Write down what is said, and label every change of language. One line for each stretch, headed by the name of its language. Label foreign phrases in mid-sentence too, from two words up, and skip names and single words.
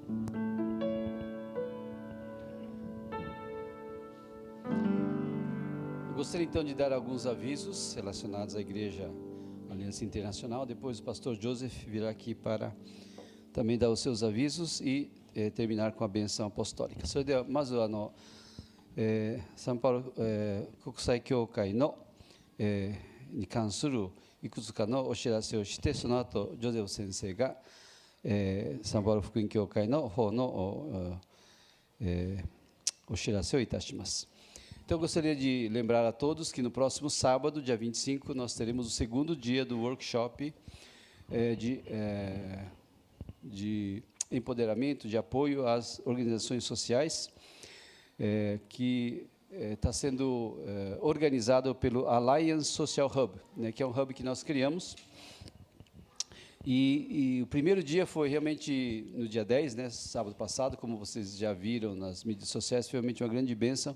Portuguese: Eu gostaria então de dar alguns avisos relacionados à Igreja Aliança Internacional. Depois o pastor Joseph virá aqui para também dar os seus avisos e terminar com a benção apostólica.
Japanese: それではまずサンパウロ、国際教会の、に関するいくつかのお知らせをして、その後ジョゼフ先生が、サンパウロ福音教会の方のお知らせをいたします。
Portuguese: Então, eu gostaria de lembrar a todos que no próximo sábado, dia 25, nós teremos o segundo dia do workshop de empoderamento, de apoio às organizações sociais, que está sendo organizado pelo Alliance Social Hub, né, que é um hub que nós criamos E o primeiro dia foi realmente no dia 10, né, sábado passado, como vocês já viram nas mídias sociais, foi realmente uma grande bênção.